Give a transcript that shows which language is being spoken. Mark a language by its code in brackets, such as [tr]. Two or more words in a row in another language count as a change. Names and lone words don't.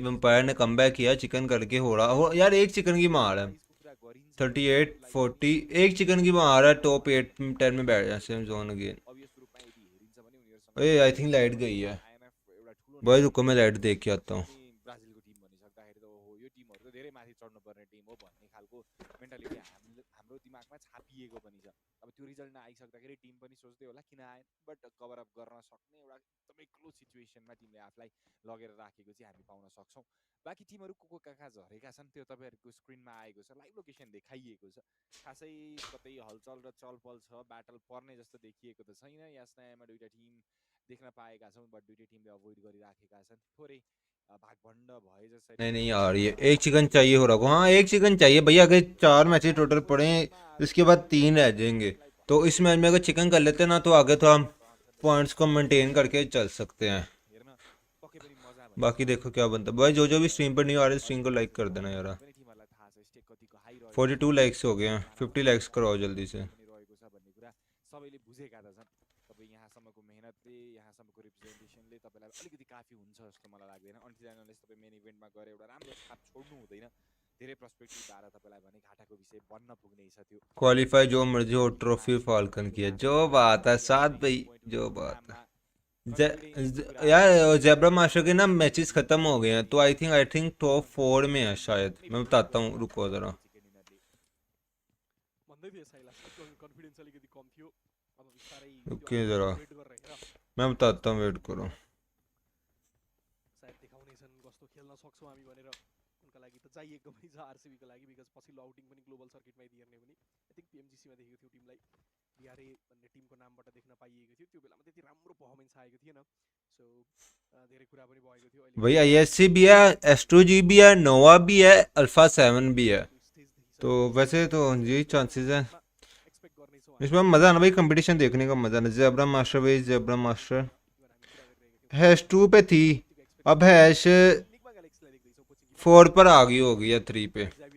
[hi] वैम्पायर ने कमबैक किया चिकन करके। हो रहा हो यार, एक चिकन की मार है 38 40, एक चिकन की मार है। टॉप 8 10 में बैठ जाए [en] same zone again. I think [hi] लाइट गई है भाई, रुको मैं लाइट देख के आता हूँ। [ne] ब्राजिलको टिम भनिसक्दाखेरि त हो यो टिमहरू त धेरै माथि चढ्नुपर्ने टिम हो भन्ने खालको मेन्टालिटी हाम्रो दिमागमा छापिएको पनि छ। अब त्यो रिजल्ट नआइसक्दाखेरि टिम पनि सोच्दै होला किन आएन, बट [en] cover up [ne] गर्न सक्ने एउटा एकदमै क्लोज सिचुएसनमा टिमले आफूलाई लगेर राखेको चाहिँ हामी पाउन सक्छौँ। बाँकी टिमहरू को कहाँ झरेका छन् त्यो तपाईँहरूको स्क्रिनमा आएको छ, लाइभ लोकेसन देखाइएको छ। खासै कतै हलचल र चलपल छ, ब्याटल पर्ने जस्तो देखिएको त छैन। यस टाइममा दुईटा टिम देख्न पाएका छौँ, बट दुईटै टिमले अभोइड गरिराखेका छन्। थोरै भागभण्ड भए जसरी [hi] नहीं यार, ये एक चिकन चाहिए हो रहा को। हाँ एक चिकन चाहिए भैया। अगर 4 मैचेस टोटल पड़े इसके बाद 3 रह जाएंगे, तो इस मैच में अगर चिकन कर लेते ना तो आगे तो हम पॉइंट्स को मेंटेन करके चल सकते हैं। बाकी देखो क्या बनता है भाई। जो भी स्ट्रीम पर नहीं आ रहे स्ट्रीम को लाइक कर देना यार। 42 लाइक्स हो गए हैं, 50 लाइक्स कराओ जल्दी से। [ne] सबैले बुझेका त छन्। तपाईँ यहाँसम्मको मेहनतले यहाँसम्मको रिप्रेजेन्टेसनले तपाईँलाई अलिकति काफी हुन्छ जस्तो मलाई लाग्दैन। अन्टिल तपाईँ मेन इभेन्टमा गएर एउटा राम्रो छाप छोड्नु हुँदैन। धेरै पर्सपेक्टिभ द्वारा तपाईँलाई भने घाटाको विषय बन्न पुग्ने छ। त्यो [hi] क्वालिफाई जो मर्जी हो, ट्रॉफी फाल्कन की है। जो बात है साथ भाई, जो बात है यार। जेब्रा मास्टर के ना मैचेस खत्म हो गए हैं, तो [en] I think [hi] टॉप 4 में है शायद। मैं बताता हूँ, रुको जरा। ओके जरा मैं बताता हूँ, वेट करो। [ne] सायद देखाउनेछन् कस्तो खेल्न सक्छौँ हामी भनेर। उनका लागि त चाहिएको पनि छ आरसीबीको लागि, बिकज पछिल्लो आउटिङ पनि ग्लोबल सर्किटमै दिएर्ने पनि [en] I think [ne] पीएमजीसीमा देखेको थियो टिमलाई। बिहारे भन्ने टिमको नामबाट देख्न पाइएको थियो। त्यो बेलामा त्यति राम्रो पर्फर्मेन्स आएको थिएन। सो धेरै कुरा पनि भएको थियो। [hi] भाई आईएससी भी है, एस्ट्रोजी भी है, नोवा भी है, अल्फा 7 भी है। तो वैसे तो यही चांसेस है इसमें। मज़ा आना भाई, कंपटीशन देखने का मज़ा ना। जेब्रा मास्टर भाई, जेब्रा मास्टर हैश 2 पे थी, अब हैश 4 पर आ गई होगी या 3 पे।